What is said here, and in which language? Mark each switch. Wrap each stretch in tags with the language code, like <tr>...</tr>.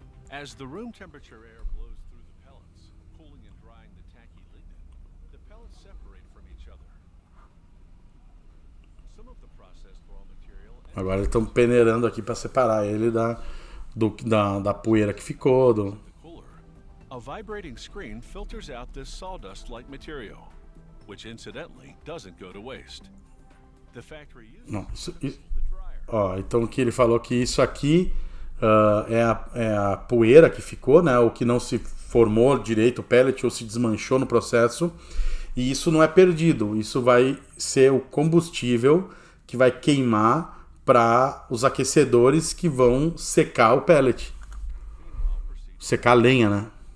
<en>As the room temperature air blows through the pellets, cooling and drying the tacky lignin, the pellets separate from each other. Some of the processed raw material.</en> <pt>Agora eles estão peneirando aqui para separar ele da poeira que ficou.</pt> <en>A vibrating screen filters out this sawdust-like material, which incidentally doesn't go to waste. The factory uses</en> <pt>então que ele falou que isso aqui é a poeira que ficou, né? O que não se formou direito o pellet ou se desmanchou no processo. E isso não é perdido. Isso vai ser o combustível que vai queimar para os aquecedores que vão secar o pellet. Secar a lenha, né?</pt>